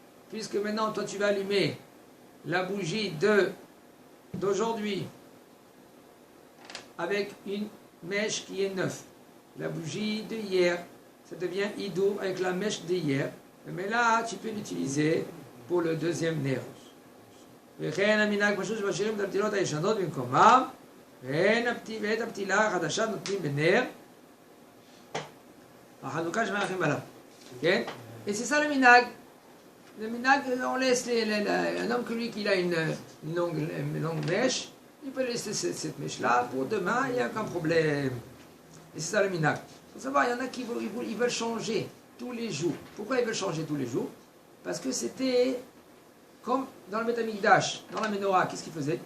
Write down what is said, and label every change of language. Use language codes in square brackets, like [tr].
[fr] Puisque maintenant, toi, tu vas allumer la bougie d'aujourd'hui avec une mèche qui est neuve. La bougie de hier, ça devient hidou avec la mèche d'hier. Mais là, tu peux l'utiliser pour le deuxième ner. [he] וכן המנהג פשוט שמשאירים את הפתילות הישנות במקומם, ואת הפתילה החדשה נותנים בנר החנוכה שמארחים עליו. כן? [fr] Et c'est ça le minhag. Le minhag, on laisse un homme que lui qui a une longue mèche, il peut laisser cette mèche-là pour demain, il n'y a aucun problème. Et c'est ça le minhag. Il faut savoir, il y en a qui veulent changer tous les jours. Pourquoi ils veulent changer tous les jours? Parce que c'était comme dans le Beth Amikdash, dans la Menorah, qu'est-ce qu'ils faisaient?